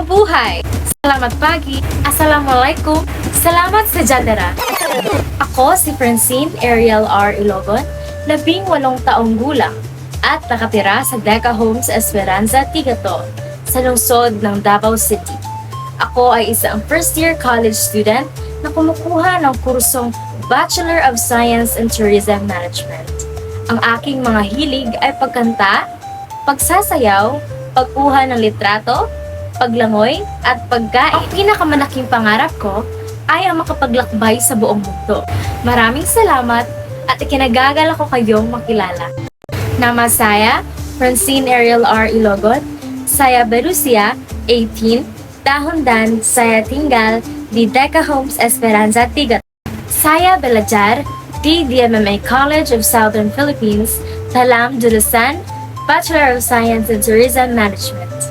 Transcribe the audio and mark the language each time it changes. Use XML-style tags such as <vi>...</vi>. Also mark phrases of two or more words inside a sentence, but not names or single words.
<tl>buhay!</tl> <id>Selamat pagi! Assalamualaikum! Salamat sejahtera!</id> <tl>Ako si Francine Ariel R. Ilogon, 18 taong gulang at nakatira sa Deca Homes Esperanza, Tigato, sa lungsod ng Davao City. Ako ay isang</tl> <en>first-year college student</en> <tl>na kumukuha ng kursong</tl> <en>Bachelor of Science in Tourism Management.</en> <tl>Ang aking mga hilig ay pagkanta, pagsasayaw, pagkuha ng litrato, paglangoy, at pagkain. Ang pinakamalaking pangarap ko ay ang makapaglakbay sa buong mundo. Maraming salamat at ikinagagalak ko kayong makilala.</tl> <id>Nama saya, Francine Ariel R. Ilogon. Saya berusia 18 tahun dan saya tinggal di Deca Homes Esperanza, Tigato. Saya belajar di DMMA College of Southern Philippines dalam jurusan</id> <en>Bachelor of Science in Tourism Management.</en>